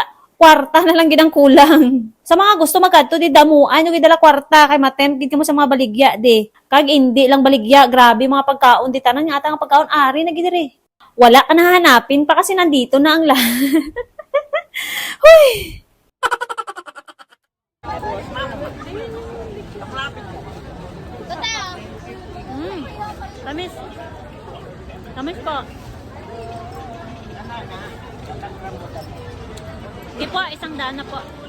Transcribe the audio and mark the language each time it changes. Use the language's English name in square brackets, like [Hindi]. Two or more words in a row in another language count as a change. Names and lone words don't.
[Hiligaynon] Kwarta na lang gid ang kulang. Sa mga gusto magkadto di damuan yung gidala kwarta kay matempt gid mo sa mga baligya di. Kag hindi lang baligya, grabe mga pagkaon di tanan nga ata nga pagkaon ari na gid diri. [Filipino] Wala ka na hanapin pa kasi nandito na ang lahat. Hoy! Tamis. Tamis po. Sige po, isang daan na po.